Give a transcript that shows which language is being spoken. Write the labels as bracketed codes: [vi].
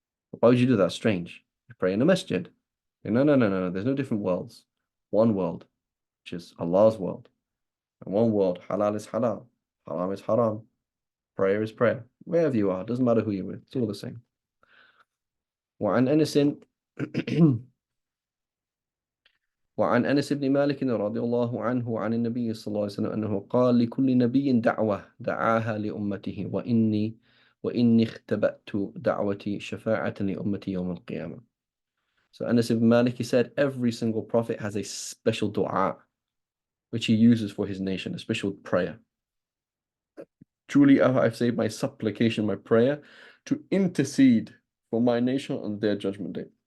[en] Why would you do that? Strange. You pray in a masjid. No. There's no different worlds. One world, which is Allah's world. And one world, halal is halal, haram is haram. Prayer is prayer. Wherever you are, doesn't matter who you're with, it's all the same. [ar] وعن أنس وعن أنس بن مالك رضي الله عنه عن النبي صلى الله عليه وسلم أنه قال لكل نبي دعوة دعاها لأمته وإني اختبأت دعوتي شفاعة لأمتي يوم القيامة. [en] So Anas ibn Malik, he said, every single prophet has a special dua which he uses for his nation, a special prayer. Truly, I've saved my supplication, my prayer, to intercede for my nation on their judgment day.